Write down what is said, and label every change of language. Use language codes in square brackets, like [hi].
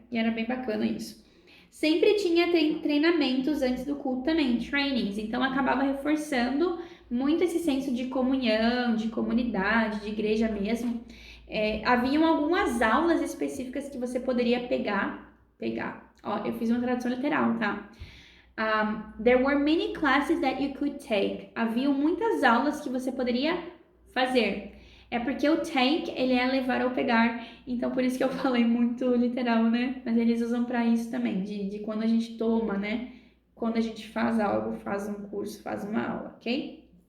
[pt] E era bem bacana isso. Sempre tinha treinamentos antes do culto também, trainings. Então, acabava reforçando muito esse senso de comunhão, de comunidade, de igreja mesmo. Haviam algumas aulas específicas que você poderia pegar. Ó, eu fiz uma tradução literal, tá? [en] There were many classes that you could take. [pt] Haviam muitas aulas que você poderia fazer. É porque o take, ele é levar ou pegar. Então, por isso que eu falei muito literal, né? Mas eles usam para isso também, de quando a gente toma, né? Quando a gente faz algo, faz um curso, faz uma aula, ok?